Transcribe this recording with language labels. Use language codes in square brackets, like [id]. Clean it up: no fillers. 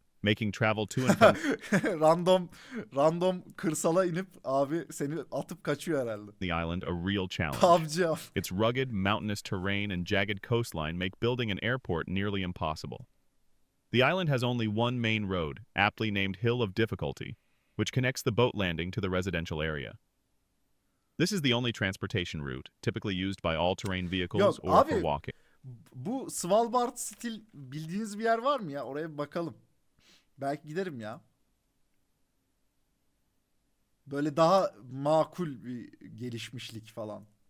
[en] making travel to and from [tr] random kırsala inip abi seni atıp kaçıyor herhalde. [en] the island a real challenge. [tr] PUBG abi. [en] Its rugged, mountainous terrain and jagged coastline make building an airport nearly impossible. The island has only one main road, aptly named Hill of Difficulty, which connects the boat landing to the residential area. This is the only transportation route, typically used by all-terrain vehicles [tr] Yok, [en] or [tr] abi, [en] for walking. [tr] Bu Svalbard stil bildiğiniz bir yer var mı ya? Oraya bir bakalım. Belki giderim ya. Böyle daha makul bir gelişmişlik falan.